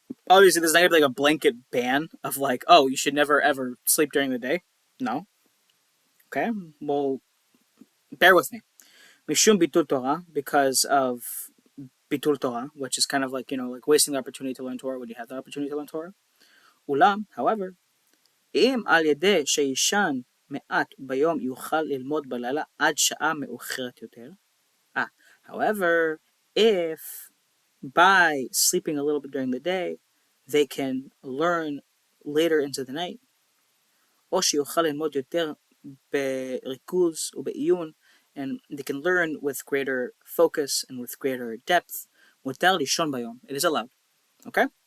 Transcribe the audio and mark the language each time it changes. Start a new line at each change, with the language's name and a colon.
English: Obviously, there's not gonna be like a blanket ban of like, oh, you should never ever sleep during the day. No. Okay, well, bear with me.
Hebrew: Mishum bitul Torah,
English: because of bitul Torah, which is kind of like like wasting the opportunity to learn Torah when you have the opportunity to learn Torah.
Hebrew: Ulam,
English: however,
Hebrew: אם על ידי שישן מעט ביום יוכל ללמוד בלילה עד שעה מאוחרת יותר.
English: However, if by sleeping a little bit during the day, they can learn later into the night,
Hebrew: או שיוכל ללמוד יותר בריכוז ובעיון,
English: and they can learn with greater focus and with greater depth,
Hebrew: מותר לישון ביום.
English: It is allowed. Okay?